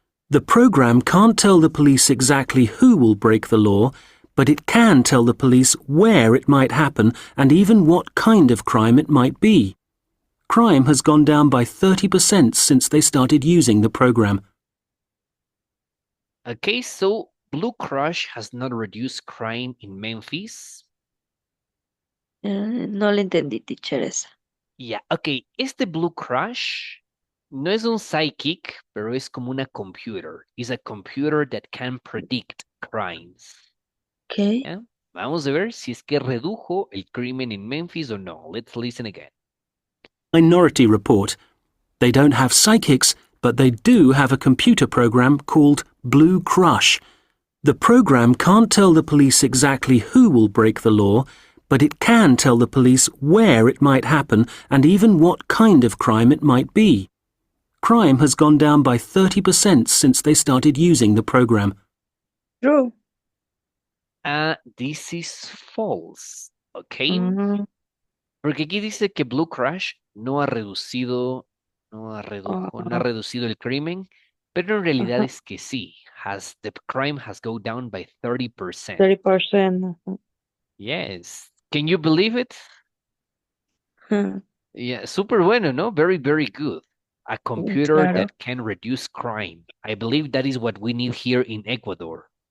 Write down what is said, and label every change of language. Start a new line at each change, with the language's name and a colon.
English: The program can't tell the police exactly who will break the law, but it can tell the police where it might happen and even what kind of crime it might be. Crime has gone down by 30% since they started using the program. Okay, so Blue Crush has not reduced crime in Memphis.
Spanish: No le entendí, teacher, esa. Ya, ok, este Blue Crush no es un psychic, pero es como una computer.
English: Is a computer that can predict crimes. Okay.
Spanish: ¿Ya? Vamos a ver si es que redujo el crimen en Memphis o no.
English: Let's listen again. Minority Report. They don't have psychics, but they do have a computer program called Blue Crush. The program can't tell the police exactly who will break the law, but it can tell the police where it might happen and even what kind of crime it might be. Crime has gone down by 30% since they started using the program. True. This is false. Ok. Mm,
Spanish: Porque aquí dice que Blue Crush no ha reducido, no ha ah, reducido el crimen, pero en realidad ajá. es que sí.
English: The crime has gone down by 30%. 30%. Ajá. Yes. Can you believe it? Ajá. Yeah,
Spanish: super bueno, no?
English: Very, very good. A computer
Spanish: Claro.
English: that can reduce crime. I believe that is what we need here in Ecuador.